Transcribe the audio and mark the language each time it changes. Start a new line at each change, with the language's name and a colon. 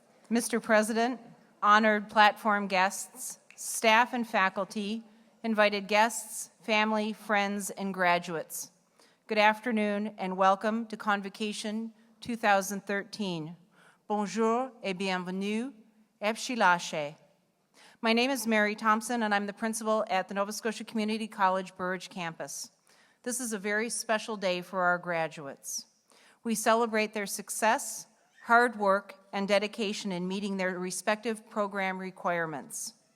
English: Mr. President, honored platform guests, staff and faculty, invited guests, family, friends, and graduates. Good afternoon and welcome to Convocation 2013.
French: Bonjour et bienvenue, Epshilashe.
English: My name is Mary Thompson and I'm the principal at the Nova Scotia Community College Burridge campus. This is a very special day for our graduates. We celebrate their success, hard work, and dedication in meeting their respective program requirements.